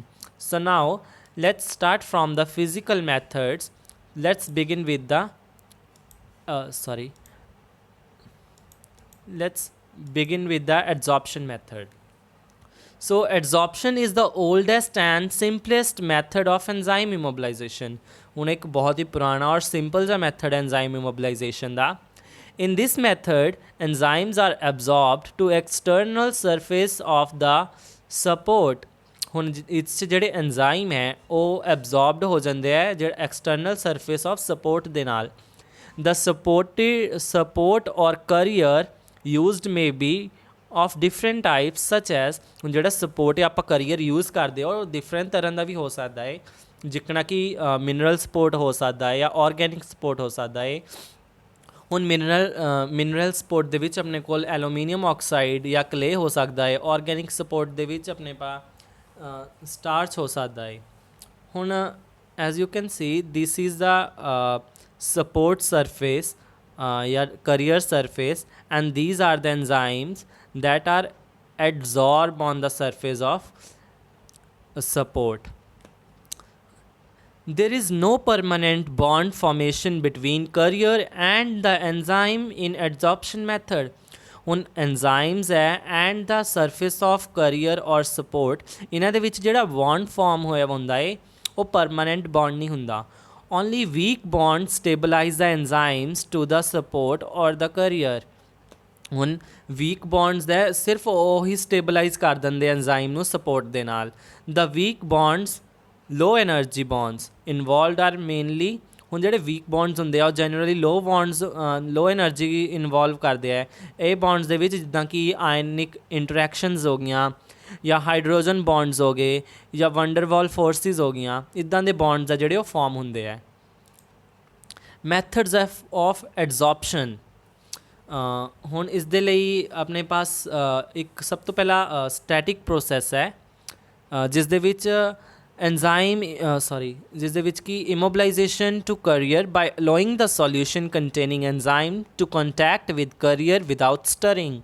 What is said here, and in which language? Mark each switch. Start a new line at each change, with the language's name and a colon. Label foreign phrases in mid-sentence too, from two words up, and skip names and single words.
English: So now let's start from the physical methods. Let's begin with the let's begin with the adsorption method. So adsorption is the oldest and simplest method of enzyme immobilization.
Punjabi: ਹੁਣ ਇੱਕ ਬਹੁਤ ਹੀ ਪੁਰਾਣਾ ਔਰ ਸਿੰਪਲ ਜਿਹਾ ਮੈਥਡ ਹੈ
English: enzyme immobilization
Punjabi: ਦਾ.
English: In this method, enzymes are absorbed to external surface of the support.
Punjabi: ਹੁਣ ਇਸ 'ਚ ਜਿਹੜੇ enzyme ਹੈ ਉਹ absorbed ਹੋ ਜਾਂਦੇ ਹੈ ਜਿਹੜੇ
English: external surface of support
Punjabi: ਦੇ ਨਾਲ.
English: The support or carrier used may be of different types such as
Punjabi: ਹੁਣ ਜਿਹੜਾ ਸਪੋਰਟ ਆਪਾਂ
English: carrier use
Punjabi: ਕਰਦੇ ਹਾਂ ਉਹ ਡਿਫਰੈਂਟ ਤਰ੍ਹਾਂ ਦਾ ਵੀ ਹੋ ਸਕਦਾ ਹੈ, ਜਿਕਣਾ ਕਿ
English: mineral support
Punjabi: ਹੋ ਸਕਦਾ ਹੈ ਜਾਂ
English: organic support
Punjabi: ਹੋ ਸਕਦਾ ਹੈ. ਹੁਣ
English: mineral support
Punjabi: ਦੇ ਵਿੱਚ ਆਪਣੇ ਕੋਲ
English: aluminium oxide
Punjabi: ਜਾਂ ਕਲੇ ਹੋ ਸਕਦਾ ਹੈ.
English: organic support
Punjabi: ਦੇ ਵਿੱਚ ਆਪਣੇ ਪਾ ਸਟਾਰਚ ਹੋ ਸਕਦਾ ਹੈ.
English: ਹੁਣ as you can see this is the support surface या carrier surface, and these are the enzymes that are adsorbed on the surface of support. There is no permanent bond formation between carrier and the enzyme in adsorption method. ਹੁਣ enzymes ਹੈ and the surface of carrier or support,
Punjabi: ਇਹਨਾਂ ਦੇ ਵਿੱਚ ਜਿਹੜਾ
English: bond form
Punjabi: ਹੋਇਆ ਹੁੰਦਾ ਹੈ ਉਹ
English: permanent bond
Punjabi: ਨਹੀਂ ਹੁੰਦਾ.
English: Only weak bonds stabilize the enzymes to the support or the carrier.
Punjabi: ਹੁਣ
English: weak bonds
Punjabi: ਦੇ ਸਿਰਫ ਉਹੀ stabilize ਕਰ ਦਿੰਦੇ enzyme ਨੂੰ support ਦੇ ਨਾਲ.
English: The weak bonds, low energy bonds involved are mainly,
Punjabi: ਹੁਣ ਜਿਹੜੇ
English: weak bonds
Punjabi: ਹੁੰਦੇ ਆ ਉਹ
English: generally low energy involve
Punjabi: ਕਰਦੇ ਆ. ਇਹ bonds ਦੇ ਵਿੱਚ ਜਿੱਦਾਂ ਕਿ
English: ionic interactions
Punjabi: ਹੋ ਗਈਆਂ ਜਾਂ
English: hydrogen bonds
Punjabi: ਹੋ ਗਏ ਜਾਂ
English: Van der Waals forces
Punjabi: ਹੋ ਗਈਆਂ, ਇੱਦਾਂ ਦੇ ਬੌਂਡਸ ਆ ਜਿਹੜੇ ਉਹ ਫਾਰਮ ਹੁੰਦੇ ਆ.
English: methods of adsorption,
Punjabi: ਹੁਣ ਇਸ ਦੇ ਲਈ ਆਪਣੇ ਪਾਸ ਇੱਕ ਸਭ ਤੋਂ ਪਹਿਲਾਂ
English: static process
Punjabi: ਹੈ ਜਿਸ ਦੇ ਵਿੱਚ ਜਿਸ ਦੇ ਵਿੱਚ ਕਿ
English: immobilization to carrier by allowing the solution containing enzyme to contact with carrier without stirring.